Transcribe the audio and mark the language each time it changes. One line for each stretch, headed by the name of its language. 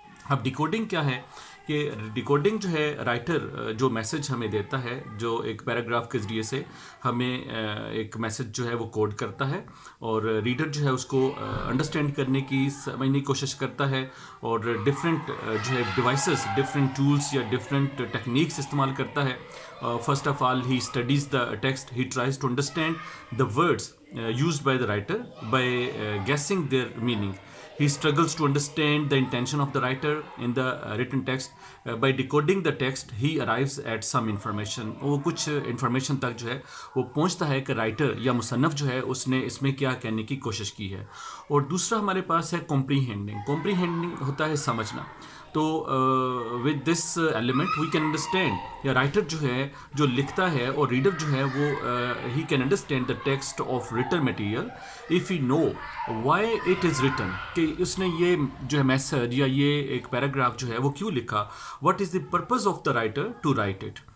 Urdu: اب ڈیکوڈنگ کیا ہے کہ ڈیکوڈنگ جو ہے رائٹر جو میسج ہمیں دیتا ہے، جو ایک پیراگراف کے ذریعے سے ہمیں ایک میسج جو ہے وہ کوڈ کرتا ہے، اور ریڈر جو ہے اس کو انڈرسٹینڈ کرنے کی، سمجھنے کی کوشش کرتا ہے، اور ڈفرینٹ جو ہے ڈیوائسز، ڈفرینٹ ٹولس یا ڈفرینٹ ٹیکنیکس استعمال کرتا ہے.
English: First of all he studies the text, he tries to understand the words used by the writer by guessing their meaning. He struggles to understand the intention of the writer in the written text. By decoding the text, he arrives at some information.
Urdu: وہ کچھ information تک جو ہے وہ پہنچتا ہے کہ writer یا مصنف جو ہے اس نے اس میں کیا کہنے کی کوشش کی ہے. اور دوسرا ہمارے پاس ہے کمپریہینڈنگ. کمپریہینڈنگ ہوتا ہے سمجھنا.
English: تو with this element we can understand,
Urdu: یا رائٹر جو ہے جو لکھتا ہے اور ریڈر جو ہے وہ
English: he can understand the text of written material if he know why it is written,
Urdu: کہ اس نے یہ جو ہے میسج یا یہ ایک پیراگراف جو ہے وہ کیوں لکھا،
English: What is the purpose of the writer to write it.